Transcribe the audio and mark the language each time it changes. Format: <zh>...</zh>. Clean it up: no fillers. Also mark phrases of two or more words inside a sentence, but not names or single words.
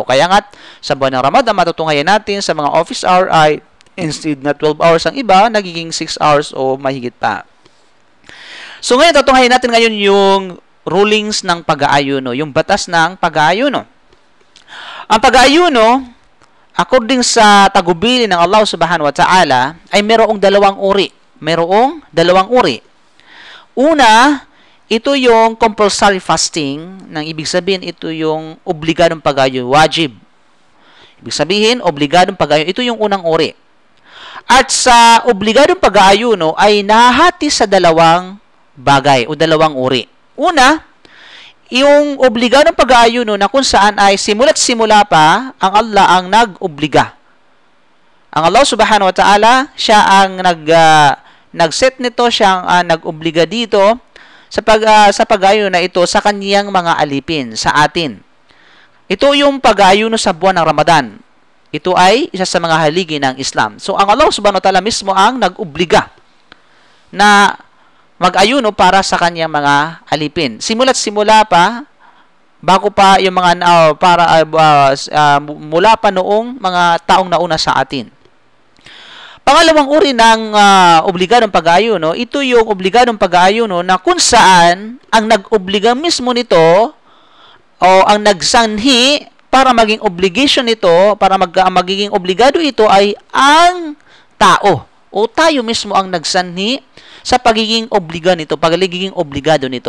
<tl>Kaya nga, sa buwan ng Ramadan, matutunghayan natin sa mga</tl> <en>office hour</en> <tl>ay instead na 12 hours ang iba, nagiging 6 hours o mahigit pa. So ngayon, tutunghayan natin ngayon yung rulings ng pag-aayuno, yung batas ng pag-aayuno. Ang pag-aayuno according sa tagubili ng Allah</tl> <ar>سبحانه وتعالى,</ar> <tl>ay mayroong dalawang uri. Mayroong dalawang uri. Una, ito yung</tl> <en>compulsory fasting,</en> <tl>nang ibig sabihin, ito yung obligadong pag-ayuno, wajib. Ibig sabihin, obligadong pag-ayuno, ito yung unang uri. At sa obligadong pag-ayuno ay nahahati sa dalawang bagay o dalawang uri. Una, yung obligadong pag-ayuno na kung saan ay simula't simula pa ang Allah ang nag-obliga.</tl> <ar>Ang الله سبحانه وتعالى,</ar> <tl>siya ang nag-set nito, siya ang nag-obliga dito sa pag-ayuno na ito sa kaniyang mga alipin sa atin. Ito yung pag-ayuno sa buwan ng Ramadan. Ito ay isa sa mga haligi ng Islam. So, ang Allah</tl> <ar>سبحانه وتعالى</ar> <tl>mismo ang nag-obliga na mag-ayuno para sa kaniyang mga alipin. Simula't simula pa, bago pa yung mga mula pa noong mga taong nauna sa atin. Pangalawang uri ng obligadong pag-ayuno, ito yung obligadong pag-ayuno na kung saan ang nag-obliga mismo nito o ang nagsanhi para maging obligation nito, para magiging obligado ito ay ang tao o tayo mismo ang nagsanhi sa pagiging obligado nito.</tl>